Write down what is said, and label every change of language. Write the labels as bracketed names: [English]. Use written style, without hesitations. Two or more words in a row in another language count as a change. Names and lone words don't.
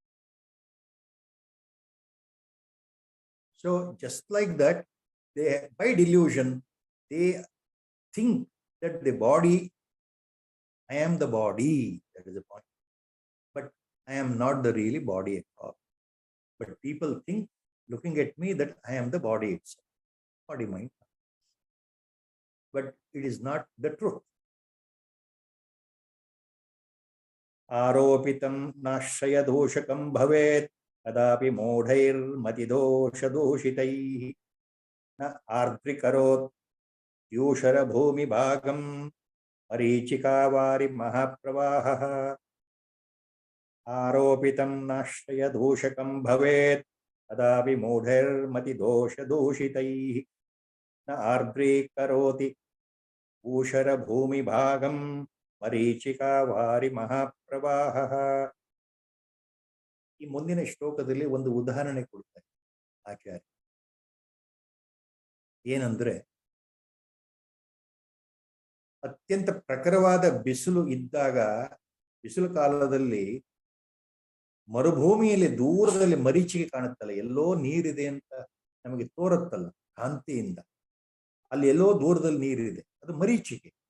[English] So just like that, they, by delusion, they think that the body, I am the body, that is the point. But I am not the really body at all. But people think, looking at me, that I am the body itself, body, mind. But it is not the truth. [Sanskrit] Aropitam nashaya doshakam bhavet kadapi modhair matidosha doshitai na ardrikarot yushara bhumi bhagam marichikavari mahapravaha. Aropitam nashaya doshakam bhavet kadapi modhair matidosha doshitai na ardrikaroti yushara bhumi bhagam ಮರೀಚಿಕಾವಾರಿ ಮಹಾಪ್ರವಾಹ. [Kannada] ಈ ಮುಂದಿನ ಶ್ಲೋಕದಲ್ಲಿ ಒಂದು ಉದಾಹರಣೆ ಕೊಡ್ತಾರೆ ಆಚಾರ್ಯ. ಏನಂದ್ರೆ, ಅತ್ಯಂತ ಪ್ರಖರವಾದ ಬಿಸಿಲು ಇದ್ದಾಗ, ಬಿಸಿಲು ಕಾಲದಲ್ಲಿ ಮರುಭೂಮಿಯಲ್ಲಿ ದೂರದಲ್ಲಿ ಮರೀಚಿಕೆ ಕಾಣುತ್ತಲ್ಲ, ಎಲ್ಲೋ ನೀರಿದೆ ಅಂತ ನಮಗೆ ತೋರುತ್ತಲ್ಲ ಕಾಂತಿಯಿಂದ, ಅಲ್ಲಿ ಎಲ್ಲೋ ದೂರದಲ್ಲಿ ನೀರಿದೆ, ಅದು ಮರೀಚಿಕೆ.